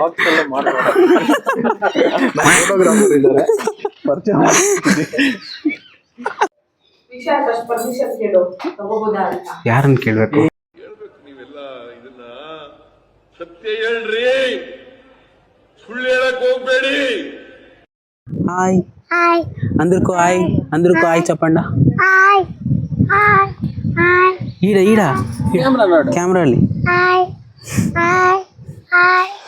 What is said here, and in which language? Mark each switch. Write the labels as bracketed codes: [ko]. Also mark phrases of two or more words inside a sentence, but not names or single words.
[kn] ಯಾರನ್ನು ಕೇಳಬೇಕು? ನೀವೆಲ್ಲ ಇದನ್ನ ಸತ್ಯ ಹೇಳ್ರಿ, ಸುಳ್ಳು ಹೇಳಕ್ ಹೋಗ್ಬೇಡಿ. ಹಾಯ್ ಹಾಯ್ [te] అందరికీ హాయ్, అందరికీ హాయ్ చెప్పండి. [kn] ಹಾಯ್ ಹಾಯ್ ಹಾಯ್ [te] ఈడ కెమెరాಲಿ [kn] ಹಾಯ್ ಹಾಯ್ ಹಾಯ್.